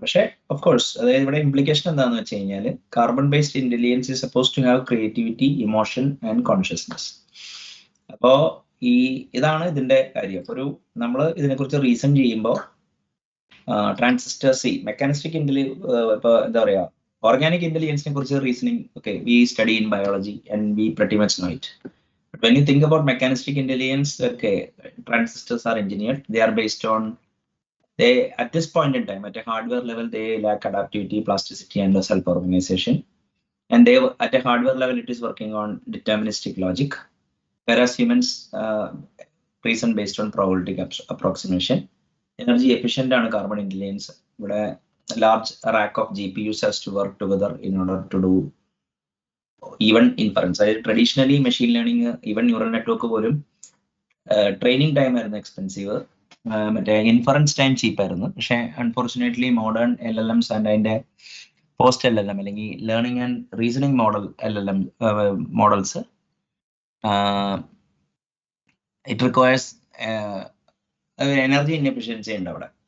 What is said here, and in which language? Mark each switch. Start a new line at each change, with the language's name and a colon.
Malayalam: പക്ഷേ of course അതായത് ഇവിടെ ഇംപ്ലിക്കേഷൻ എന്താണെന്ന് വെച്ച് കഴിഞ്ഞാൽ
English: Carbon based intelligence is suppose to have creativity, emotion and consciousness.
Malayalam: അപ്പോ ഇതാണ് ഇതിന്റെ കാര്യം. ഒരു നമ്മൾ ഇതിനെക്കുറിച്ച് റീസൺ ചെയ്യുമ്പോൾ ട്രാൻസിസ്റ്റേഴ്സ്, മെക്കാനിസ്റ്റിക് ഇപ്പൊ എന്താ പറയാ ഓർഗാനിക് ഇന്റലിജൻസിനെ കുറിച്ച് reasoning
English: okay, we study in biology and we pretty much know it. But when you think about mechanistic intelligence, okay, transistors are engineered. They are based on, they at this point in time at a hardware level they lack adaptivity, plasticity and self-organization. And they at a hardware level it is working on deterministic logic, whereas humans reason based on probabilistic approximation.
Malayalam: Energy efficient ആണ് carbon intelligence.
English: ഇവിടെ large rack of GPUs has to work together in order to do even inference. Traditionally machine learning, even neural network
Malayalam: പോലും training time ആയിരുന്നു expensive, മറ്റേ inference time ചീപ്പ് ആയിരുന്നു.
English: പക്ഷേ unfortunately modern LLMs and അതിന്റെ post LLM അല്ലെങ്കിൽ learning and reasoning model LLM models it requires energy inefficiency
Malayalam: ഉണ്ട് അവിടെ.